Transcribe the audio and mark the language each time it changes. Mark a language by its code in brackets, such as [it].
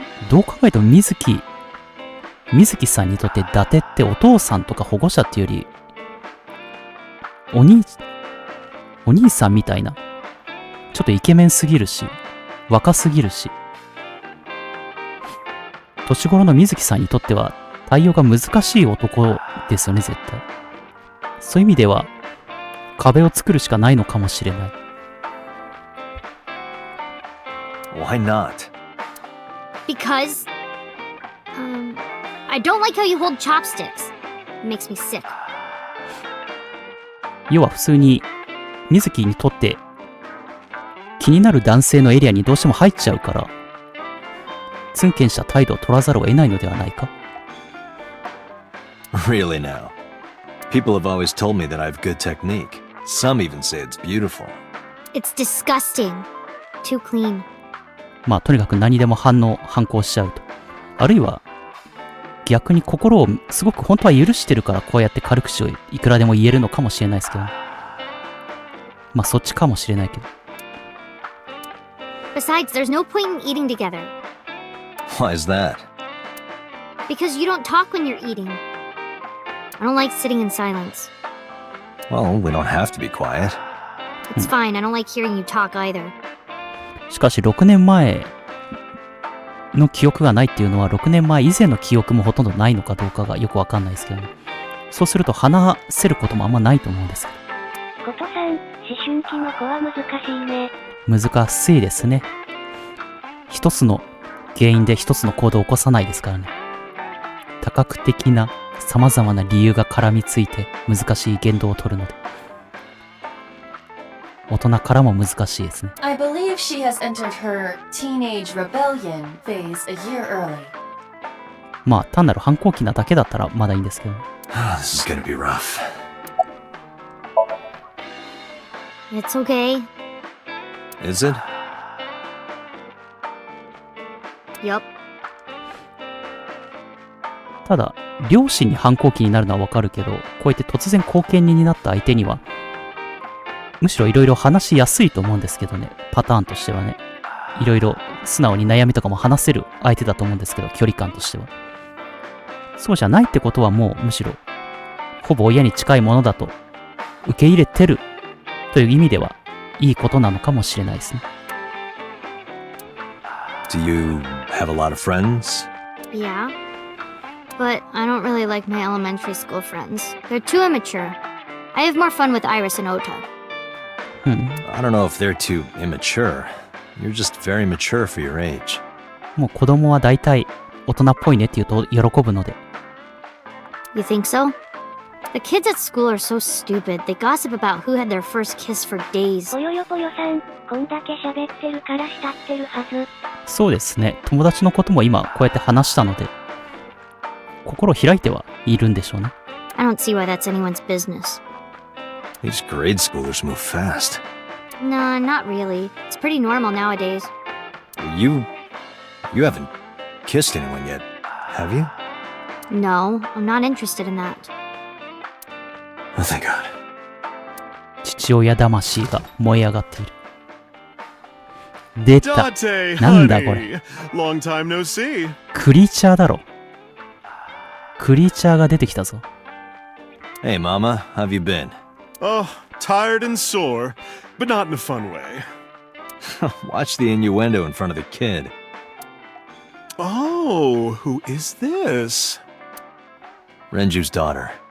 [ja] どう考えても水木さんにとって伊達ってお父さんとか保護者っていうより、お兄さんみたいな、ちょっとイケメンすぎるし、若すぎるし、年頃の水木さんにとっては対応が難しい男ですよね、絶対。そういう意味では、壁を作るしかないのかもしれない。 [en] Why not? Because, I don't like how you hold chopsticks. It makes me sick. [ja] 要は普通に、水木にとって気になる男性のエリアにどうしても入っちゃうから、ツンケンした態度を取らざるを得ないのではないか？ [en] Really now? People have always told me that I have good technique. Some even say it's beautiful. It's disgusting. Too clean. [ja] まあとにかく何でも反抗しちゃうと。あるいは逆に心をすごく本当は許してるからこうやって軽口をいくらでも言えるのかもしれないですけど、ね、まあそっちかもしれないけど。 [en] Besides, there's no point in eating together. Why is that? Because you don't talk when you're eating. I don't like sitting in silence. Well, we don't have to be quiet. It's fine. I don't like hearing you talk either. [ja] しかし6年前の記憶がないっていうのは6年前以前の記憶もほとんどないのかどうかがよくわかんないですけどね。そうすると話せることもあんまないと思うんですけことさん、思春期の子は難しいね。難しいですね。一つの原因で一つの行動を起こさないですからね。多角的な様々な理由が絡みついて難しい言動を取るので、大人からも難しいですね。 [en] I believe she has entered her teenage rebellion phase a year early. [ja] まあ単なる反抗期なだけだったらまだいいんですけど。 [en] This is gonna be rough. It's okay. Is it? Yup. [ja] ただ、両親に反抗期になるのはわかるけど、こうやって突然後見人になった相手には、むしろいろいろ話しやすいと思うんですけどね、パターンとしてはね。いろいろ素直に悩みとかも話せる相手だと思うんですけど、距離感としては。そうじゃないってことはもうむしろ、ほぼ親に近いものだと受け入れてるという意味では、いいことなのかもしれないですね。 [en] Do you have a lot of friends? Yeah. But I don't really like my elementary school friends. They're too immature. I have more fun with Iris and Ota. I don't know if they're too immature. You're just very mature for your age. [ja] もう子供は大体大人っぽいねって言うと喜ぶので。 [en] You think so? The kids at school are so stupid. They gossip about who had their first kiss for days. [ja] ぽよよぽよさん、こんだけ喋ってるから慕ってるはず。そうですね。友達のことも今こうやって話したので、心を開いてはいるんでしょうね。 [en] I don't see why that's anyone's business. These grade schoolers move fast. Nah, not really. It's pretty normal nowadays. You haven't kissed anyone yet, have you? No, I'm not interested in that. Oh, thank God. [ja] 父親魂が燃え上がっている。出た。 [en] Date, [ja] なんだこれ。 [en] Long time no see. [ja] クリーチャーだろ。クリーチャーが出てきたぞ。 [en] Hey, Mama, how have you been? Oh, tired and sore, but not in a fun way. Watch the innuendo in front of the kid. Oh, who is this? Renju's daughter.